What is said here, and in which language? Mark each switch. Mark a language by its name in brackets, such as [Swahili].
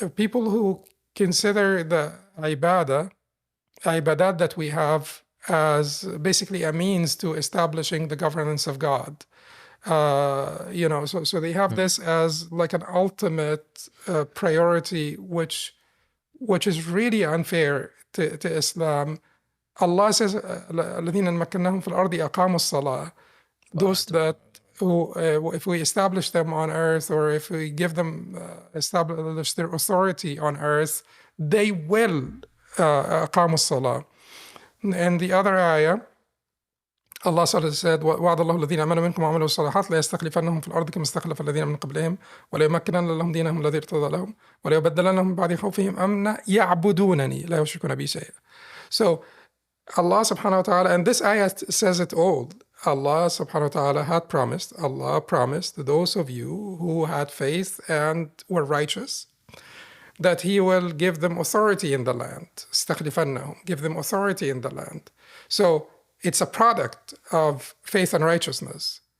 [English] People who consider the ibadat that we have as basically a means to establishing the governance of God. So they have this as like an ultimate priority, which is really unfair to Islam. Allah says, [Arabic] الَّذِينَ مَكَّنَّاهُمْ فِي الْأَرْضِ أَقَامُوا الصَّلَاةَ. [English] Those that who, if we establish them on earth, or if we give them establish their authority on earth, they will [Arabic] أقاموا الصلاة. [English] And the other ayah, Allah said, [Arabic] وَعَدَ اللَّهُ الَّذِينَ آمَنُوا مِنكُمْ وَعَمِلُوا الصَّالِحَاتِ لَيَسْتَخْلِفَنَّهُم فِي الْأَرْضِ كَمَا اسْتَخْلَفَ الَّذِينَ مِن قَبْلِهِمْ وَلَيُمَكِّنَنَّ لَهُمْ دِينَهُمْ الَّذِي ارْتَضَىٰ لَهُمْ وَلَيُبَدِّلَنَّهُم مِن بَعْدِ خَوْفِهِمْ أَمْنًا يَعْبُدُونَنِي لَا يُشْرِكُونَ بِي شَيْئًا. [English] So Allah subhanahu wa ta'ala, and this ayah says it all. Allah subhanahu wa ta'ala Allah promised those of you who had faith and were righteous, that He will give them authority in the land. استخلفنهم, give them authority in the land. So it's a product of faith and righteousness.